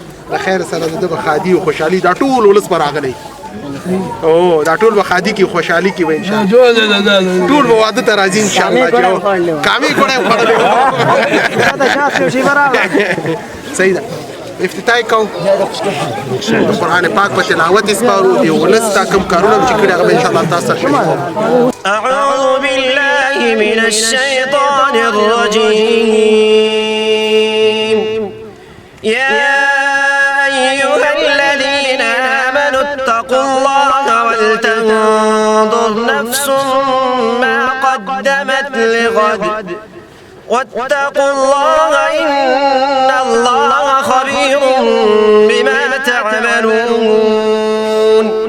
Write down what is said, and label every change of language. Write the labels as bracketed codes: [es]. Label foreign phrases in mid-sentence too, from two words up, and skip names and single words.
[ps] د خیر سره د ده به خادي او خوشحالي، دا ټول ولس به راغلی. او، دا ټول به خادي کې خوشحالي کې وي [ar] ان شاء الله. [ps] نه، نه، نه، نه، نه. ټول به واده ته راځي [ar] ان شاء الله. [ps] کامې ګوړه یې خوړلې. کامې ګوړه یې خوړلې. دا د شاه صاحب شیبه راغله. صحیح ده. افتتاح کوو. د قرآن پاک په تلاوت یې سپارو. د ولس دا کوم کارونه چې کړي، هغه به [ar] ان شاء الله [ps] تاسو سره شریکوو. [ar] أعوذ بالله من الشيطان الرجيم. يا أيها الذين آمنوا اتقوا الله ولتنظر نفس ما قدمت لغد واتقوا الله إن الله خبير بما تعملون.